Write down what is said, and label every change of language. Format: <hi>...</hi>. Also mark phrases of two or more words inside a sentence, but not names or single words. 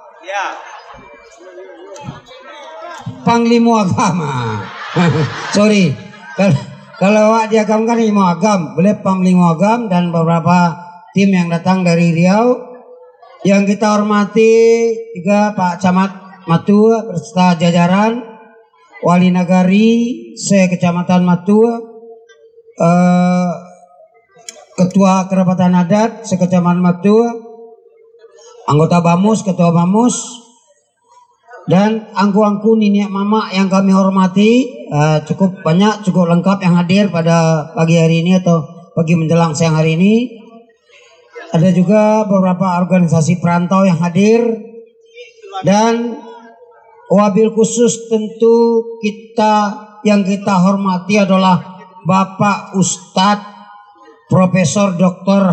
<id>Panglima Agama. Sorry. Kalau awak di Agam kan Harimau Agam, boleh Panglima Agam dan beberapa tim yang datang dari Riau. Yang kita hormati juga Pak Camat Matu beserta jajaran, Wali Nagari se-Kecamatan Matu, Ketua Kerapatan Adat se-Kecamatan Matu, anggota Bamus, Ketua Bamus, dan</id> <min>angku-angku niniak mama</min> <id>yang kami hormati. Cukup banyak, cukup lengkap yang hadir pada pagi hari ini atau pagi menjelang siang hari ini. Ada juga beberapa organisasi perantau yang hadir. Dan</id> <ar>wabil khusus</ar> <id>tentu yang kita hormati adalah Bapak Ustadz Profesor Dr.</id>